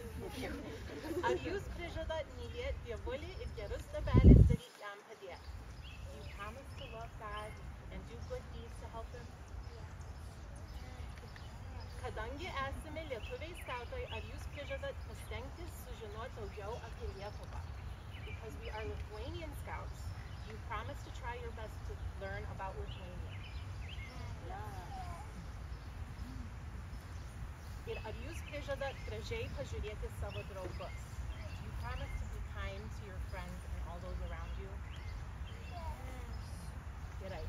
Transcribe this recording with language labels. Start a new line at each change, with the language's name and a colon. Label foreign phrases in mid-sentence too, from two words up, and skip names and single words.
Lithuanian: Ar jūs prižadat mylėti dievulį ir gerus darbelius daryti jam padėti?
English: Do you promise to love God and do good deeds to help him?
Lithuanian: Kadangi esame lietuviai skautai, ar jūs prižadat pasistengtis sužinoti daugiau apie Lietuvą?
English: Because we are Lithuanian scouts, you promise to try your best to learn about Lithuania.
Lithuanian: Ir ar jūs prižadat gražiai pažiūrėti savo draugus?
English: Do you promise to be kind to your friends and all those around you?
Lithuanian: Gerai.